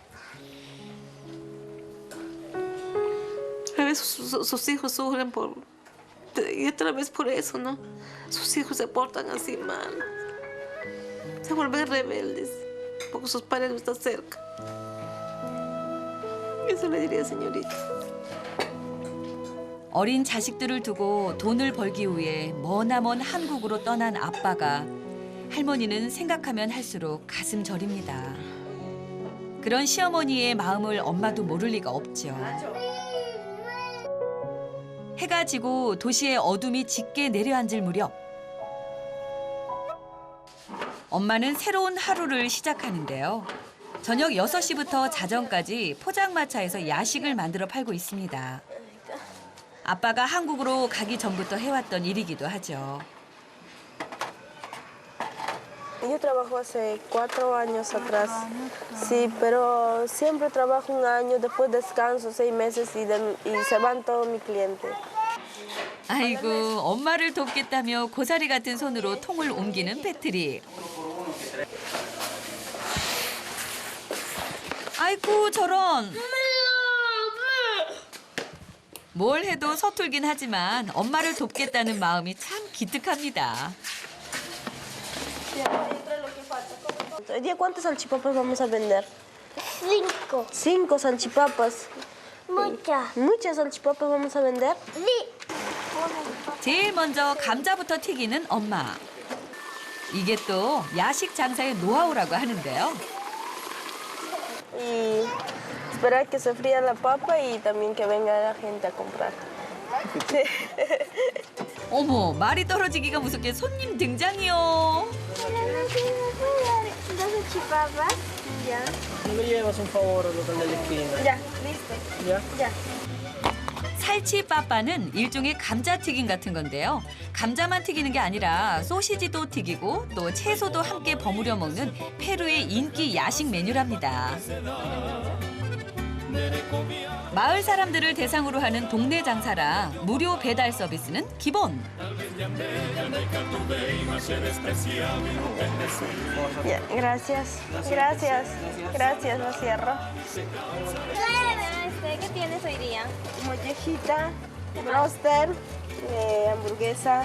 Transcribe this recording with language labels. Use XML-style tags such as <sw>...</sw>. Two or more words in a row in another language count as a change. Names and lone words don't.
<es>A veces sus hijos sufren por... Y otra vez por eso, ¿no? Sus hijos se portan así mal. Se vuelven rebeldes porque sus padres no están cerca. Eso le diría, señorita.</es> <ko>어린 자식들을 두고 돈을 벌기 위해 머나먼 한국으로 떠난 아빠가 할머니는 생각하면 할수록 가슴 저립니다. 그런 시어머니의 마음을 엄마도 모를 리가 없죠. 해가 지고 도시의 어둠이 짙게 내려앉을 무렵 엄마는 새로운 하루를 시작하는데요. 저녁 6시부터 자정까지 포장마차에서 야식을 만들어 팔고 있습니다. 아빠가 한국으로 가기 전부터 해왔던 일이기도 하죠.</ko> <es>Yo trabajo hace 4 años atrás. Sí, pero siempre trabajo un año, después descanso 6 meses y se van todos mis clientes.</es> <ko>아이고, 엄마를 돕겠다며 고사리 같은 손으로 통을 옮기는 패트릭. 아이고, 저런. 뭘 해도 서툴긴 하지만 엄마를 돕겠다는 마음이 참 기특합니다.</ko> <es>Hoy día, ¿cuántas salchipapas vamos a vender? 5. 5 salchipapas. Muchas. ¿Muchas salchipapas vamos a vender? Sí.</es> <ko>제일 먼저 감자부터 튀기는 엄마. 이게 또 야식 장사의 노하우라고 하는데요.</ko> <es>Y esperar que se fría la papa y también que venga la gente a comprar. Sí.</es> <ko>어머, 말이 떨어지기가 무섭게 손님 등장이요.</ko> <es>Dos salchipapas. Ya. ¿No llevas un favor al local de la esquina? Ya, listo. ¿Ya? Ya.</es> <ko>살치빠빠는 일종의 감자튀김 같은 건데요. 감자만 튀기는 게 아니라 소시지도 튀기고 또 채소도 함께 버무려 먹는 페루의 인기 야식 메뉴랍니다. 마을 사람들을 대상으로 하는 동네 장사라 무료 배달 서비스는 기본.</ko> <es>Ya, gracias. Gracias. Gracias, lo cierro. ¿Qué tienes hoy día? Mollejita, broster, hamburguesa,</es>